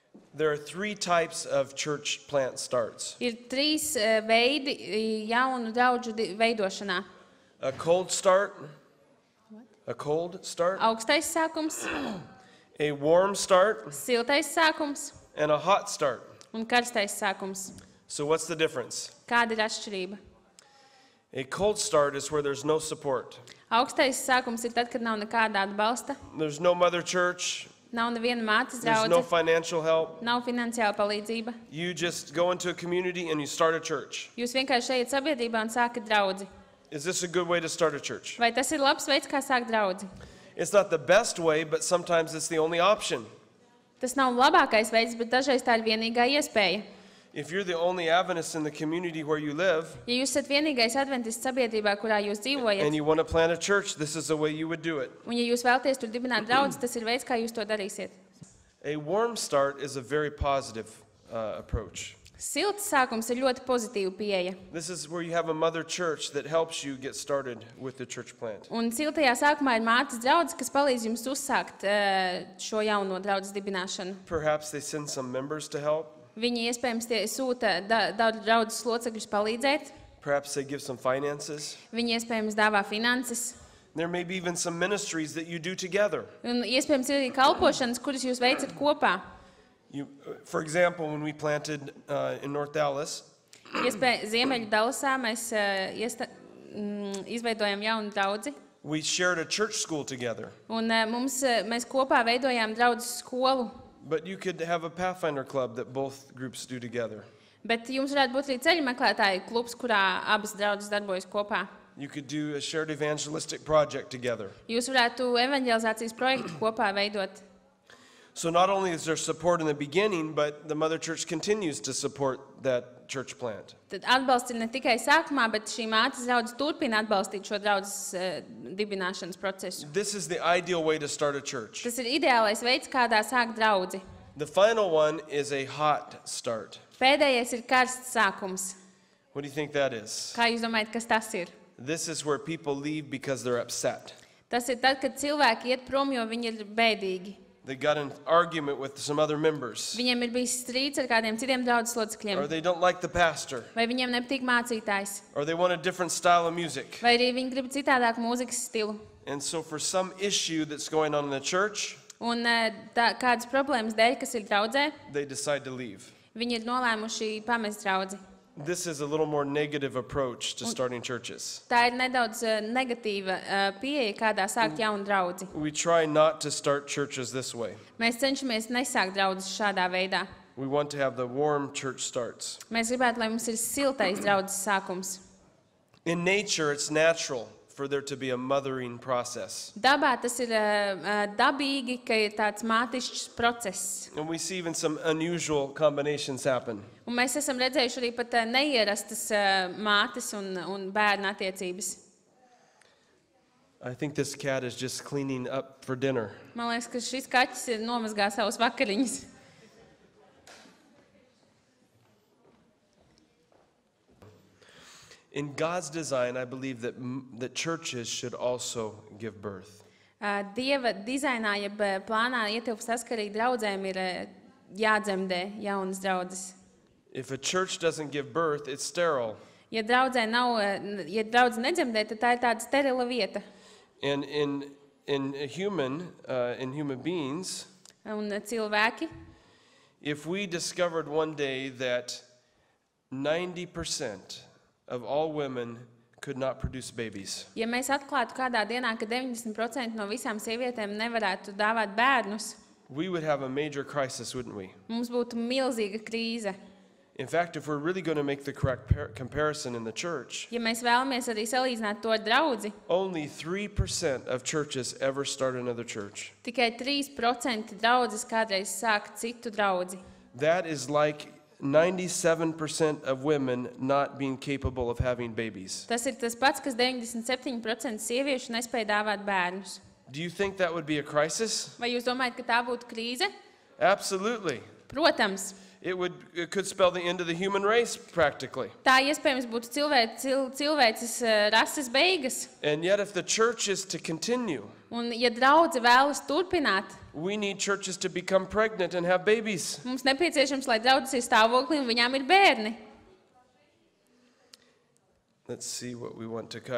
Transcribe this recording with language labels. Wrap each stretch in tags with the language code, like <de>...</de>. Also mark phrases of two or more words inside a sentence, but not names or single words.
<en>There are three types of church plant starts.</en> <lv>Ir trīs veidi jaunu draudžu veidošanā.</lv> <en>A cold start, a cold start,</en> <lv>Augstais sākums,</lv> <en>a warm start,</en> <lv>siltais sākums</lv> <en>and a hot start.</en> <lv>un karstais sākums.</lv> <en>So what's the difference?</en> <lv>Kāda ir atšķirība?</lv> <en>A cold start is where there's no support.</en> <lv>Augstais sākums ir tad, kad nav nekāda atbalsta,</lv> <en>There's no mother church,</en> <lv>nav neviena mātes</lv> <en>there's no</en> <lv>draudze,</lv> <en>financial help.</en> <lv>nav finansiāla palīdzība.</lv> <en>You just go into a community and you start a church.</en> <lv>Jūs vienkārši ejat sabiedrībā un sākat draudzi.</lv> <en>Is this a good way to start a church?</en> <lv>Vai tas ir labs veids, kā sākt draudzi?</lv> <en>It's not the best way, but sometimes it's the only option.</en> <lv>Tas nav labākais veids, bet dažreiz tā ir vienīgā iespēja.</lv> <en>If you're the only Adventist in the community where you live</en> <lv>Ja jūs esat vienīgais adventists sabiedrībā, kurā jūs dzīvojat,</lv> <en>and you want to plant a church, this is the way you would do it.</en> <lv>un ja jūs vēlaties tur dibināt draudzi, tas ir veids, kā jūs to darīsiet.</lv> <en>A warm start is a very positive approach.</en> <lv>Silts sākums ir ļoti pozitīva pieeja.</lv> <en>This is where you have a mother church that helps you get started with the church plant.</en> <lv>Un siltajā sākumā ir mātes draudze, kas palīdz jums uzsākt šo jauno draudzes dibināšanu.</lv> <en>Perhaps they send some members to help.</en> <lv>Viņi iespējams sūta daudz draudzes locekļus palīdzēt.</lv> <en>Perhaps they give some finances.</en> <lv>Viņi iespējams dāvā finanses.</lv> <en>There may be even some ministries that you do together.</en> <lv>Un iespējams ir arī kalpošanas, kuras jūs veicat kopā.</lv> <en>For example, when we planted in North Dallas,</en> <lv>Ziemeļu Dallasā mēs izveidojam jaunu draudzi.</lv> <en>we shared a church school together.</en> <lv>Un mēs kopā veidojām draudzes skolu.</lv> <en>But you could have a Pathfinder club that both groups do together.</en> <lv>Bet jums varētu būt arī ceļu meklētāju klubs, kurā abas draudzes darbojas kopā.</lv> <en>You could do a shared evangelistic project together.</en> <lv>Jūs varētu evanģelizācijas projektu kopā veidot.</lv> <en>So not only is there support in the beginning, but the mother church continues to support that church plant.</en> <lv>Tad atbalsts ir ne tikai sākumā, bet šī mātes draudze turpina atbalstīt šo draudzes dibināšanas procesu.</lv> <en>This is the ideal way to start a church.</en> <lv>Tas ir ideālais veids, kādā sākt draudzi.</lv> <en>The final one is a hot start.</en> <lv>Pēdējais ir karsts sākums.</lv> <en>What do you think that is?</en> <lv>Kā jūs domājat, kas tas ir?</lv> <en>This is where people leave because they're upset.</en> <lv>Tas ir tad, kad cilvēki iet prom, jo viņi ir bēdīgi.</lv> <en>They got an argument with some other members.</en> <lv>Viņiem ir bijis strīds ar kādiem citiem draudzes locekļiem.</lv> <en>Or they don't like the pastor.</en> <lv>Vai viņiem nepatīk mācītājs.</lv> <en>Or they want a different style of music.</en> <lv>Vai arī viņi grib citādāku mūzikas stilu.</lv> <en>And so for some issue that's going on in the church,</en> <lv>Un kādas problēmas dēļ, kas ir draudzē,</lv> <en>they decide to leave.</en> <lv>viņi ir nolēmuši pamest draudzi.</lv> <en>This is a little more negative approach to starting churches.</en> <lv>Tā ir nedaudz negatīva pieeja, kādā sākt jaunu draudzi.</lv> <en>We try not to start churches this way.</en> <lv>Mēs cenšamies nesākt draudzes šādā veidā.</lv> <en>We want to have the warm church starts.</en> <lv>Mēs gribētu, lai mums ir siltais draudzes sākums.</lv> <en>In nature, it's natural for there to be a mothering process.</en> <lv>Dabā tas ir dabīgi, ka ir tāds mātišķs process.</lv> <en>And we see even some unusual combinations happen.</en> <lv>Un mēs esam redzējuši arī pat neierastas mātes un bērnu attiecības.</lv> <en>I think this cat is just cleaning up for dinner.</en> <lv>Man liekas, ka šis kaķis ir nomazgājis savus vakariņus.</lv> <en>In God's design, I believe that churches should also give birth.</en> <lv>Dieva dizainā, jeb plānā ietilpst tas, ka arī draudzēm ir jādzemdē jaunas draudzes.</lv> <en>If a church doesn't give birth, it's sterile.</en> <lv>Ja draudze nedzemdē, tad tā ir tāda sterila vieta.</lv> <en>And in human beings,</en> <lv>Un cilvēki,</lv> <en>if we discovered one day that 90% of all women could not produce babies,</en> <lv>ja mēs atklātu kādā dienā, ka 90% no visām sievietēm nevarētu dāvāt bērnus,</lv> <en>we would have a major crisis, wouldn't we?</en> <lv>mums būtu milzīga krīze.</lv> <en>In fact, if we're really going to make the correct comparison in the church,</en> <lv>Ja mēs vēlamies arī salīdzināt to ar draudzi,</lv> <en>only 3% of churches ever start another church.</en> <lv>tikai 3% draudzes kādreiz sāk citu draudzi.</lv> <en>That is like 97% of women not being capable of having babies.</en> <lv>Tas ir tas pats, kas 97% sieviešu nespēja dāvāt bērnus.</lv> <en>Do you think that would be a crisis?</en> <lv>Vai jūs domājat, ka tā būtu krīze?</lv> <en>Absolutely.</en> <lv>Protams.</lv> <en>It could spell the end of the human race practically.</en> <lv>Tā iespējams būtu cilvēces rases beigas.</lv> <en>And yet if the church is to continue,</en> <lv>Un, ja draudze vēlas turpināt,</lv> <en>we need churches to become pregnant and have babies.</en> <lv>mums nepieciešams, lai draudzes ir stāvoklī un viņām ir bērni.</lv> <en>Let's see what we want to.</en>